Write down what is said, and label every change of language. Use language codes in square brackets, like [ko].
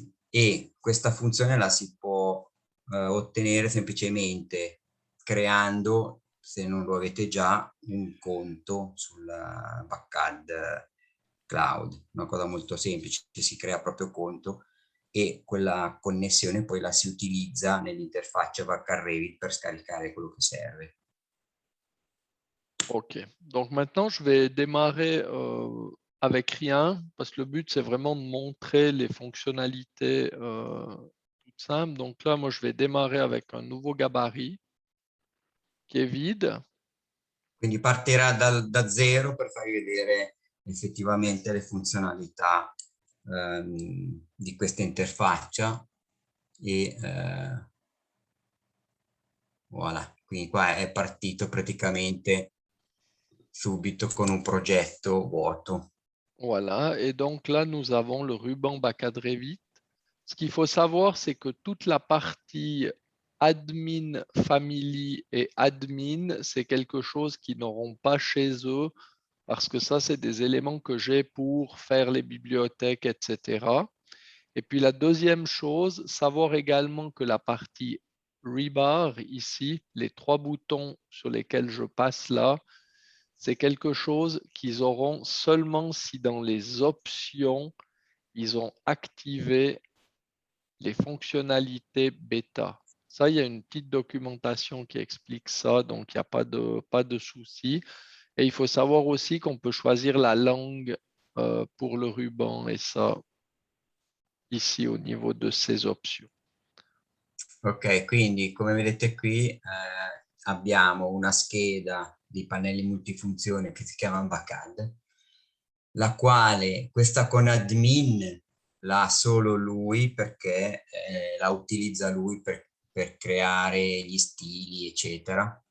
[it] E questa funzione la si può ottenere semplicemente creando, se non lo avete già, un conto sul Bacad Cloud, una cosa molto semplice, si crea proprio conto e quella connessione poi la si utilizza nell'interfaccia Bacad Revit per scaricare quello che serve. OK. [fr] Donc maintenant, je vais démarrer avec rien parce que le but, c'est vraiment de montrer les fonctionnalités toutes simples. Donc là, moi, je vais démarrer avec un nouveau gabarit qui est vide. [it] Quindi partirà da zero per farvi vedere effettivamente le funzionalità di questa interfaccia e voilà, quindi qua è partito praticamente subito con un progetto vuoto. [fr] Voilà. Et donc là, nous avons le ruban Bacad Revit. Ce qu'il faut savoir, c'est que toute la partie admin, family et admin, c'est quelque chose qu'ils n'auront pas chez eux parce que ça, c'est des éléments que j'ai pour faire les bibliothèques, etc. Et puis la deuxième chose, savoir également que la partie rebar ici, les trois boutons sur lesquels je passe là, c'est quelque chose qu'ils auront seulement si dans les options, ils ont activé les fonctionnalités bêta. Ça, il y a une petite documentation qui explique ça, donc il n'y a pas de souci. Et il faut savoir aussi qu'on peut choisir la langue pour le ruban et ça, ici au niveau de ces options. [it] Ok, quindi come vedete qui abbiamo una scheda di pannelli multifunzione che si chiama Bacad, la quale questa con admin l'ha solo lui perché la utilizza lui per creare gli stili, eccetera.